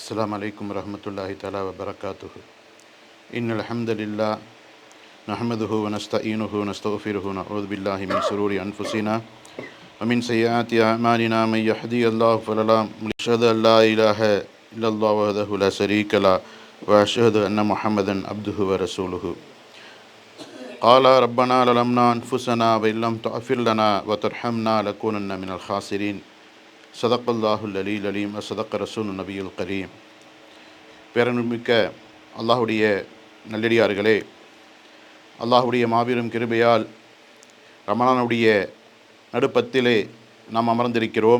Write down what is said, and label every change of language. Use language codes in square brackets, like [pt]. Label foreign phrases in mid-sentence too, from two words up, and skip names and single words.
[ar] السلام عليكم ورحمة الله تعالى وبركاته. إن الحمد لله نحمده ونستعينه ونستغفره ونعوذ بالله من شرور أنفسنا ومن سيئات أعمالنا من يهدي الله فلا مضل له أشهد أن لا إله إلا الله وحده لا شريك له وأشهد أن محمدا عبده ورسوله. قال ربنا ظلمنا أنفسنا وإن لم تغفر لنا وترحمنا لنكونن من الخاسرين. صدق الله العلي العظيم صدق رسول النبي الكريم. [ta] பேரன்புமிக்க அல்லாஹுடைய நல்லடியார்களே, அல்லாஹுடைய மாபெரும் கிருபையால் ரமலானுடைய நடுப்பத்திலே நாம் அமர்ந்திருக்கிறோம்.